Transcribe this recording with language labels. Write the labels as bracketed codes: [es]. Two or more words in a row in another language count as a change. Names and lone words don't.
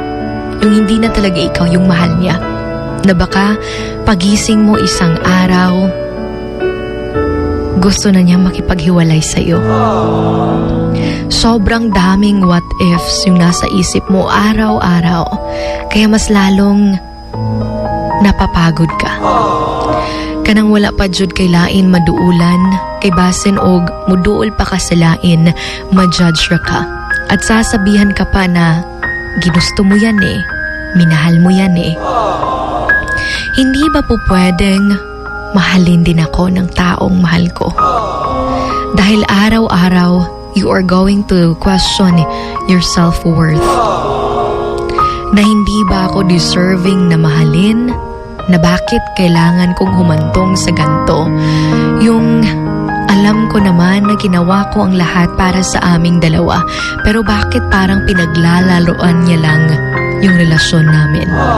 [tl] Yung hindi na talaga ikaw yung mahal niya. Na baka pagising mo isang araw, gusto na niya makipaghiwalay sa'yo. Sobrang daming [en] what ifs [tl] yung nasa isip mo araw-araw. Kaya mas lalong napapagod ka. [ceb] Kanang wala pa jud kay lain maduulan, kay basin og muduol pa ka sa lain, ma-judge ra ka. [tl] At sasabihan ka pa na ginusto mo yan eh, minahal mo yan eh. Hindi ba po pwedeng mahalin din ako ng taong mahal ko? Dahil araw-araw, [en] you are going to question your self-worth. [tl] Na hindi ba ako deserving na mahalin? Na bakit kailangan kong humantong sa ganto? Yung alam ko naman na ginawa ko ang lahat para sa aming dalawa, pero bakit parang pinaglalaroan niya lang yung relasyon namin?